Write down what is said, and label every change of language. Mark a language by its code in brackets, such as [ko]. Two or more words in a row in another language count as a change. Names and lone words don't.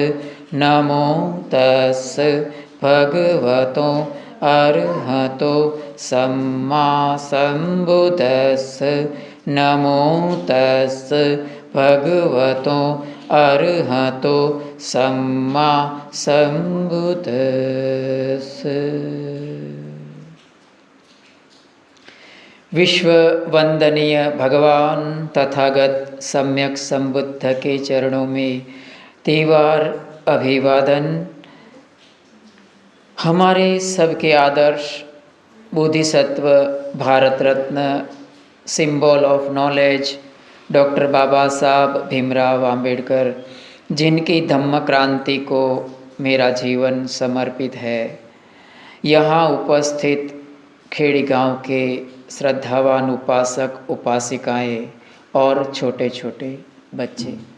[pi] नमो तस् भगवतो अरहतो सम्मा सम्बुद्धस्स। नमो तस् भगवतो अरहतो सम्मा सम्बुद्धस्स। [hi] विश्व वंदनीय भगवान तथागत सम्यक संबुद्ध के चरणों में तीव्र अभिवादन। हमारे सबके आदर्श बोधिसत्व भारत रत्न [en] symbol of knowledge [hi] डॉक्टर बाबा साहब भीमराव अंबेडकर, जिनकी धम्म क्रांति को मेरा जीवन समर्पित है, यहाँ उपस्थित खेड़ी गांव के श्रद्धावान उपासक उपासिकाएं और छोटे छोटे बच्चे,